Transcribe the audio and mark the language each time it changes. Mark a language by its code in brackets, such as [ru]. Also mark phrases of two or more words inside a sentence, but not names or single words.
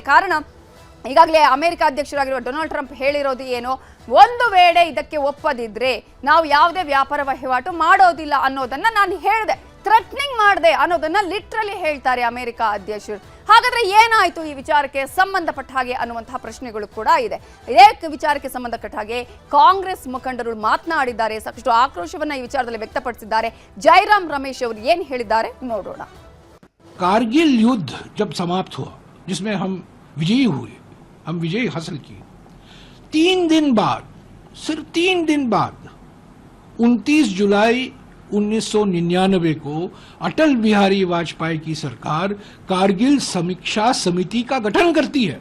[kn] ಕಾರಣ, ಈಗಾಗಲೇ ಅಮೆರಿಕ ಅಧ್ಯಕ್ಷರಾಗಿರುವ ಡೊನಾಲ್ಡ್ ಟ್ರಂಪ್ ಹೇಳಿರೋದು ಏನು, ಒಂದು ವೇಳೆ ಇದಕ್ಕೆ ಒಪ್ಪದಿದ್ರೆ ನಾವು ಯಾವುದೇ ವ್ಯಾಪಾರ ವಹಿವಾಟು ಮಾಡೋದಿಲ್ಲ ಅನ್ನೋದನ್ನ ನಾನು ಹೇಳಿದೆ, ಥ್ರೆಟ್ನಿಂಗ್ ಮಾಡಿದೆ ಅನ್ನೋದನ್ನ ಲಿಟ್ರಲಿ ಹೇಳ್ತಾರೆ ಅಮೆರಿಕ ಅಧ್ಯಕ್ಷರು. ಹಾಗಾದ್ರೆ ಏನಾಯ್ತು ಈ ವಿಚಾರಕ್ಕೆ ಸಂಬಂಧಪಟ್ಟ ಹಾಗೆ ಅನ್ನುವಂತಹ ಪ್ರಶ್ನೆಗಳು ಕೂಡ ಇದೆ. ಇದೇ ವಿಚಾರಕ್ಕೆ ಸಂಬಂಧಪಟ್ಟ ಹಾಗೆ ಕಾಂಗ್ರೆಸ್ ಮುಖಂಡರು ಮಾತನಾಡಿದ್ದಾರೆ, ಸಾಕಷ್ಟು ಆಕ್ರೋಶವನ್ನ ಈ ವಿಚಾರದಲ್ಲಿ ವ್ಯಕ್ತಪಡಿಸಿದ್ದಾರೆ. ಜೈರಾಮ್ ರಮೇಶ್ ಅವರು ಏನ್ ಹೇಳಿದ್ದಾರೆ ನೋಡೋಣ. [hi] कारगिल युद्ध जब समाप्त हुआ, जिसमें हम विजयी हुए, हम विजय हासिल किए, 3 दिन बाद, सिर्फ 3 दिन बाद 29 जुलाई 1999 को अटल बिहारी वाजपेयी की सरकार कारगिल समीक्षा समिति का गठन करती है।